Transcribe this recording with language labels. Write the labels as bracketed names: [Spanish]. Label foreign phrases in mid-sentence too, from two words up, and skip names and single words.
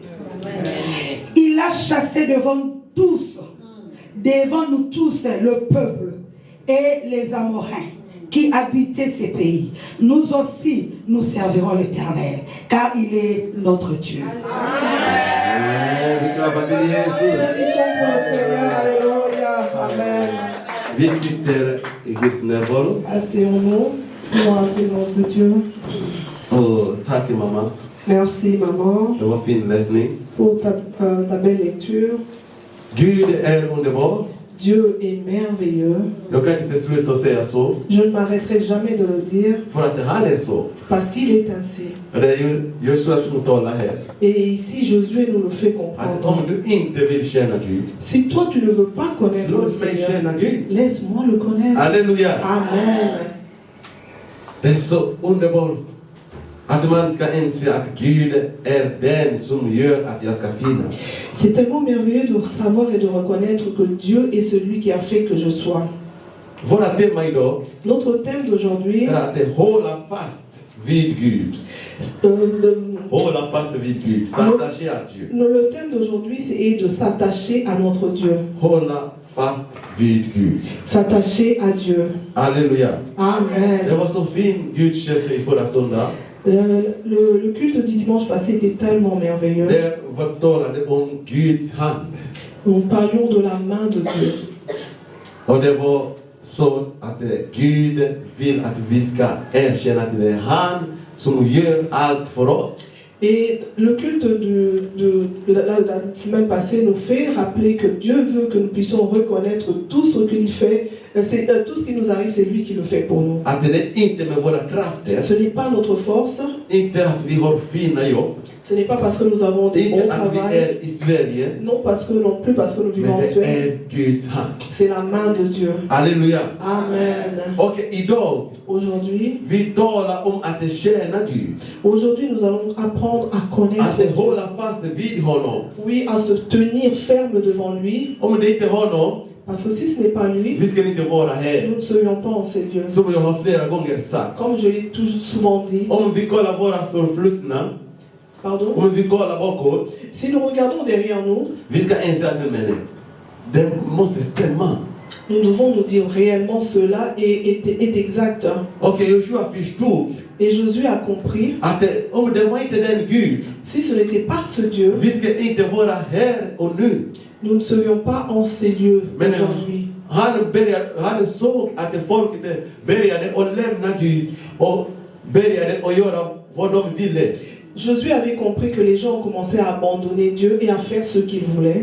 [French] Il a chassé devant nous tous le peuple et les Amoréens qui habitaient ces pays. Nous aussi, nous servirons l'Éternel, car il est notre Dieu. Bénédiction pour le Seigneur. Alléluia. Amen. [Swedish] Visiter i Guds närvaro. [French] Asseyons-nous pour la présence de Dieu. [Swedish] Och tack mamma. [French] Merci, maman, [Swedish] Det var fin läsning. [French] pour ta belle lecture. [Swedish] Gud är underbar. [French] Dieu est merveilleux. [Swedish] Jag kan inte sluta säga så. [French] Je ne m'arrêterai jamais de le dire [Swedish] För att han är så. [French] parce qu'il est ainsi. [Swedish] Det är ju Josua som talar här. [French] Et ici, Josué nous le fait [Swedish] Att [French] comprendre. [Swedish] om du inte vill känna Gud, [French] Si toi, tu ne veux pas connaître le [Swedish] låt mig [French] Seigneur, [Swedish] känna Gud. [French] laisse-moi le connaître. [Swedish] Halleluja. Amen. Det är så underbart att man ska inse att Gud är den som gör att jag ska finnas. [French] C'est tellement merveilleux de savoir et de reconnaître que Dieu est celui qui a fait que je sois. [Swedish] Våra tema idag [French] Notre thème d'aujourd'hui, [Swedish] är att hålla fast vid Gud. Hålla fast vid Gud. [French] S'attacher à Dieu. le thème d'aujourd'hui, c'est de s'attacher à notre Dieu. [Swedish] Hålla fast vid Gud. [French] S'attacher à Dieu. [Swedish] Halleluja. Det Amen. var så fin gudstjänst i förra söndagen. [French] Le culte du dimanche passé était tellement merveilleux. [Swedish] Det var talade om Guds hand. [French] Nous parlions de la main de Dieu. [Swedish] Och det var så att Gud vill att vi ska erkänna att det är han som gör allt för oss. [French] Et le culte de la semaine passée nous fait rappeler que Dieu veut que nous puissions reconnaître tout ce qu'il fait. Tout ce qui nous arrive, c'est lui qui le fait pour nous. [Swedish] Att det inte med våra krafter, [French] Ce n'est pas notre force. [Swedish] inte att vi har fina jobb, [French] Ce n'est pas parce que nous avons des bons [Swedish] inte att vi [French] travail. [Swedish] är i Sverige, [French] Non plus parce que nous vivons [Swedish] men [French] en [Swedish] det [French] Suède. [Swedish] är Guds hand. [French] C'est la main de Dieu. [Swedish] Halleluja. Amen. Och idag, [French] Aujourd'hui, [Swedish] vi talar om att tjäna Gud. [French] nous allons apprendre à connaître [Swedish] Att [French] Dieu. [Swedish] hålla fast vid honom. [French] Oui, à se tenir ferme devant lui. [Swedish] Om det inte är honom, [French] Parce que si ce n'est pas lui, [Swedish] vi ska inte vara här. [French] nous ne serions pas en ces lieux. [Swedish] Som jag har flera gånger sagt. [French] Comme je l'ai toujours souvent dit. [Swedish] Om vi kollar våra förflutna, [French] Pardon. [Swedish] om vi kollar bakåt, [French] Si nous regardons derrière nous, [Swedish] vi ska inse att det måste stämma. [French] Nous devons nous dire réellement cela est exact. [Swedish] Okay, Joshua förstod [French] Et Josué a compris, [Swedish] att om det var inte den Gud, [French] si ce n'était pas ce Dieu, [Swedish] vi ska inte vara här och nu. [French] nous ne serions pas en ces lieux [Swedish] Men [French] aujourd'hui. [Swedish] han såg att folket började att lämna Gud och började att göra vad de ville. [French] Josué avait compris que les gens commençaient à abandonner Dieu et à faire ce qu'ils voulaient.